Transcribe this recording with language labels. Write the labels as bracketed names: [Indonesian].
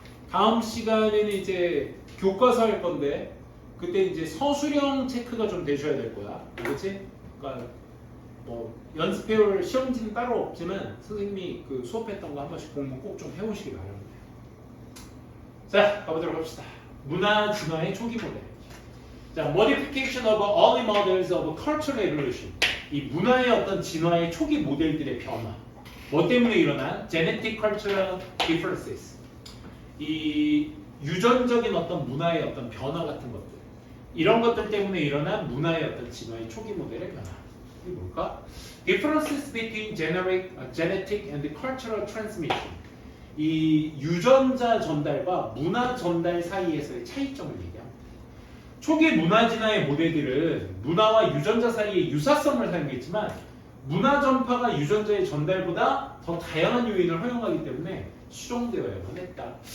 [Korean] 다음 시간에는 이제 교과서 할 건데 그때 이제 서술형 체크가 좀 되셔야 될 거야. 그렇지? 그러니까 뭐 연습해올 시험지는 따로 없지만 선생님이 그 수업했던 거 한 번씩 공부 꼭 좀 해오시기 바랍니다. 자, 가보도록 합시다. 문화 진화의 초기 모델. [English] 자, modification of early models of cultural evolution. [Korean] 이 문화의 어떤 진화의 초기 모델들의 변화. 뭐 때문에 일어난 [English] genetic cultural differences. [Korean] 이 유전적인 어떤 문화의 어떤 변화 같은 것들. 이런 것들 때문에 일어난 문화의 어떤 진화의 초기 모델의 변화. 이게 뭘까? [English] Differences between genetic and cultural transmission. [Korean] 이 유전자 전달과 문화 전달 사이에서의 차이점을 얘기합니다. 초기 문화 진화의 모델들은 문화와 유전자 사이의 유사성을 사용했지만 문화 전파가 유전자의 전달보다 더 다양한 요인을 허용하기 때문에 수정되어야만 했다.